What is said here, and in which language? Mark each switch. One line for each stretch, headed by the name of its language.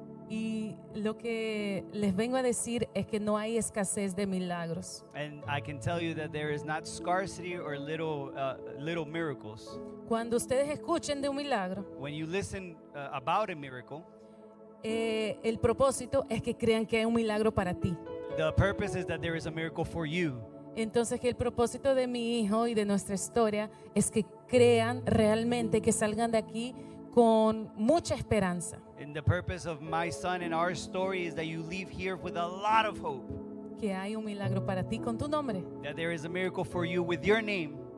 Spanish: Y lo que les vengo a decir es que no hay escasez de milagros.
English: And I can tell you that there is not scarcity or little miracles.
Spanish: Cuando ustedes escuchen de un milagro,
English: When you listen about a miracle,
Spanish: el propósito es que crean que hay un milagro para ti.
English: the purpose is that there is a miracle for you.
Spanish: Entonces que el propósito de mi hijo y de nuestra historia es que crean realmente, que salgan de aquí con mucha esperanza,
English: And the purpose of my son and our story is that you leave here with a lot of hope.
Spanish: que hay un milagro para ti con tu nombre.
English: That there is a miracle for you with your name.